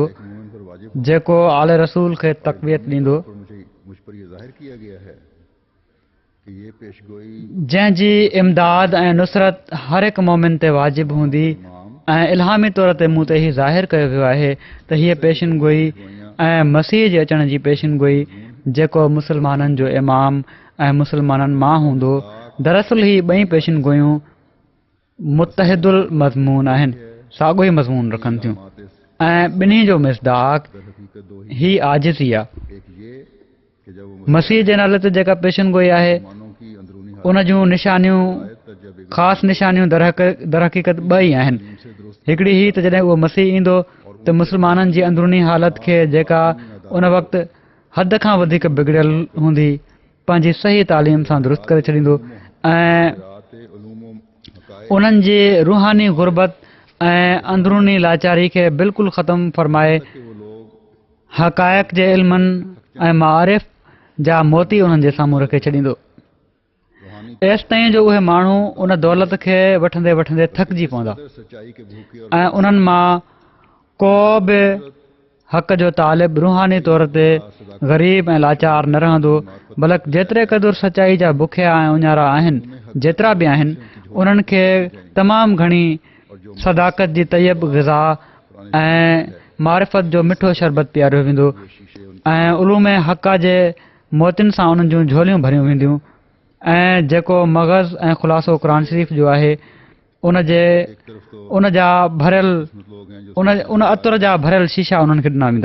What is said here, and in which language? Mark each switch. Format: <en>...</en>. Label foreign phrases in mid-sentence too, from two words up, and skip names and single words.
<ur>مومن پر واجب</ur> <sd>जेको आले रसूल खे तक़वियत ॾींदो</sd> <ur>پر مجھ پر یہ ظاہر کیا گیا ہے کہ یہ پیشگوئی</ur> <sd>जंहिंजी इमदाद ऐं नुसरत हर हिकु मोमिन ते वाजिबु हूंदी ऐं इल्हामी तौर ते मूं ते ही ज़ाहिर कयो वियो आहे त हीअ पेशिन गोई ऐं मसीह जे अचण जी पेशिन गोई जेको मुस्लमाननि जो इमाम ऐं मुस्लमाननि मां हूंदो दरअसल ही ॿई पेशिन गोयूं मुतहिदुल मज़मून आहिनि, साॻियो ई मज़मून रखनि थियूं ऐं ॿिन्ही जो मिसदाक</sd> <ur>حقیقت دو</ur> <sd>ही आजिज़ी आहे।</sd> <ur>ایک یہ کہ جب وہ</ur> <sd>मसीह जे नाले ते जेका पेशिन गोई आहे</sd> <ur>مسلمانوں کی اندرونی</ur> <sd>उन जूं निशानियूं ख़ासि निशानियूं दरहक़ीक़त ॿ ई आहिनि। हिकिड़ी ही त जॾहिं उहो मसीह ईंदो त मुस्लमाननि जी अंदरूनी हालत खे जेका उन वक़्तु हद खां वधीक बिगड़ियल हूंदी पंहिंजी सही तालीम सां दुरुस्त करे छॾींदो ऐं उन्हनि जी रूहानी गुरबत ऐं अंदरूनी लाचारी खे बिल्कुलु ख़तमु फरमाए हक़ाइक़ जे इल्मनि ऐं मारिफ़ जा मोती उन्हनि जे साम्हूं रखे छॾींदो। तेसि ताईं जो उहे माण्हू उन दौलत खे वठंदे वठंदे थकिजी पवंदा</sd> <ur>سچائی کے بھوکے اور</ur> <sd>ऐं उन्हनि मां को बि हक़ जो तालिब रूहानी तौर ते ग़रीब ऐं लाचार न रहंदो, बल्कि जेतिरे क़दुरु सचाई जा बुखिया ऐं उञारा आहिनि जेतिरा बि आहिनि उन्हनि खे तमामु घणी सदाकत जी तयब ग़िज़ा ऐं मारिफ़त जो मिठो शरबत पीआरियो वेंदो ऐं उलूम हक़ जे मोतियुनि सां उन्हनि जूं झोलियूं भरियूं वेंदियूं ऐं जेको मग़ज़ ऐं ख़ुलासो क़ुरान शरीफ़ जो आहे उन जा भरियल उन अतर जा भरियल शीशा उन्हनि खे ॾिना वेंदा।</sd>